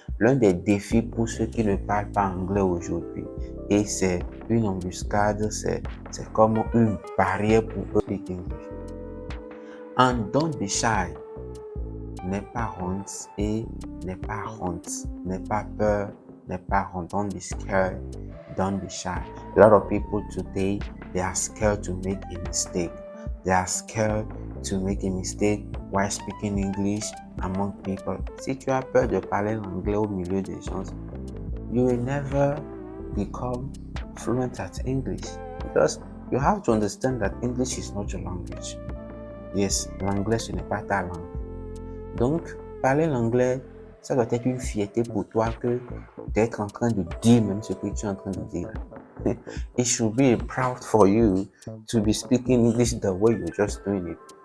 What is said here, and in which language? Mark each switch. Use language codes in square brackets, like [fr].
[fr] L'un des défis pour ceux qui ne parlent pas anglais aujourd'hui, et c'est une embuscade, c'est comme une barrière pour eux [en] speak English. And don't be shy. [fr] N'aie pas honte et n'aie pas honte. N'aie pas peur, n'aie pas honte. [en] Don't be scared, don't be shy. A lot of people today, they are scared to make a mistake. They are scared to make a mistake while speaking English among people. [fr] Si tu as peur de parler l'anglais au milieu des gens, [en] you will never become fluent at English, because you have to understand that English is not your language. [fr] Yes, l'anglais ce n'est pas ta langue. Donc, parler l'anglais, ça doit être une fierté pour toi que d'être en train de dire même ce que tu es en train de dire. [en] It should be proud for you to be speaking English the way you're just doing it.